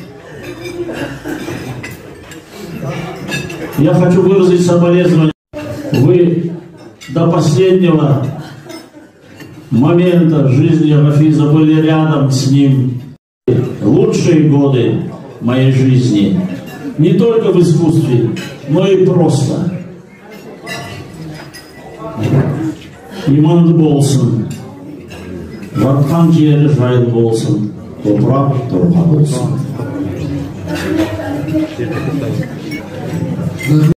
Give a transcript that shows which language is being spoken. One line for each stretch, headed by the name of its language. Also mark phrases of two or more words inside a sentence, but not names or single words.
Russian: Я хочу выразить соболезнования. Вы до последнего момента жизни Гафиза были рядом с ним. Лучшие годы моей жизни не только в искусстве, но и просто.
Kazakh: Иманды болсын, жатқан жері жайлы болсын, топырақ торқа болсын.